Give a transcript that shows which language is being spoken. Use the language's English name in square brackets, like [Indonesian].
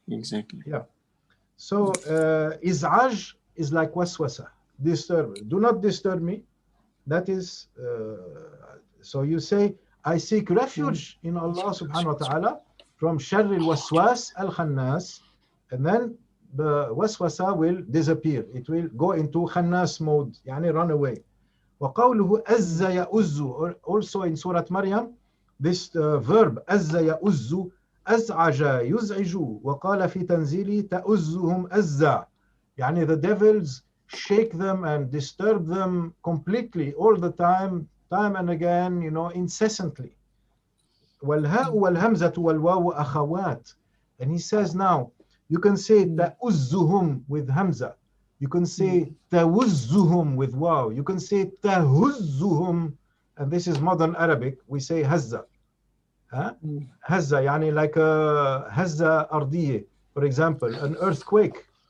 [English] Yeah. So iz'aj is like waswasa, disturb. Do not disturb me. That is, so you say, I seek refuge in Allah [Arabic] subhanahu wa ta'ala [English] from [Arabic] sharr al-waswas al-khannas, [English] and then the waswasa will disappear. It will go into khannas mode, run away. [Arabic] وقوله أز يؤز, [English] also in Surah Maryam, this verb [Arabic] أز يؤز أزعج يزعج وقال في تنزيله تأزهم أزا. [English] The devils shake them and disturb them completely all the time and again, incessantly. [Arabic] والهاء والهمزة والواو أخوات. [English] And he says now, you can say تأزهم with hamza. You can say تَوُزُّهُمْ with waw. You can say تَهُزُّهُمْ, and this is modern Arabic. We say hazza. Hazza, يعني like a [Arabic] hazza ardiyya, [English] for example, an earthquake.